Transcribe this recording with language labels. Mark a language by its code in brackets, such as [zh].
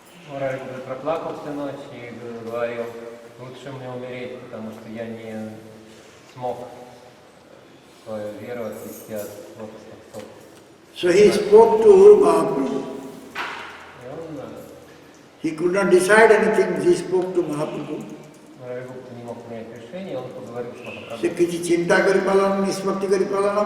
[ru] Мурали Гупта проплакал всю ночь и говорил, лучше мне умереть, потому что я не смог свою веру отвести от лотосных стоп. [en] So he spoke to Mahaprabhu. He could not decide anything, he spoke to Mahaprabhu. [ru] Мурали Гупта не мог принять решение, он поговорил с Махапрабху. [or] ସେ କିଛି ଚିନ୍ତା କରିପାରିଲାନି, ନିଷ୍ପତ୍ତି କରିପାରିଲାନି।